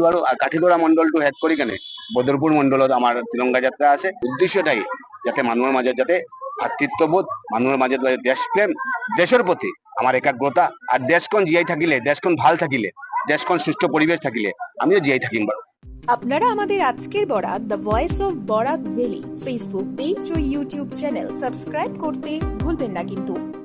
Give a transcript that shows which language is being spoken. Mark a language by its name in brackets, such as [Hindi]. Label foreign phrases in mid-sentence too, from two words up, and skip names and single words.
[Assamese] আৰু কাঠিগড়া মণ্ডলটো শেষ কৰি কেনে বদৰপুৰ মণ্ডলত আমাৰ তিৰংগা যাত্ৰা আছে। উদ্দেশ্যটাই যাতে মানুহৰ মাজত যাতে ভাতৃত্ববোধ, মানুহৰ মাজত দেশপ্ৰেম, দেশৰ প্ৰতি আমাৰ একাগ্ৰতা, আৰু দেশখন জীয়াই থাকিলে, দেশখন ভাল থাকিলে, দেশখন সুস্থ পরিবেশ থাকিলে আমিও জীয়াই থাকিম বাৰু। [Bangla] আপনারা আমাদের আজকের বরাক দ্য ভয়েস অফ বরাক ভ্যালি ফেসবুক পেজ ও ইউটিউব চ্যানেল সাবস্ক্রাইব করতে ভুলবেন না কিন্তু।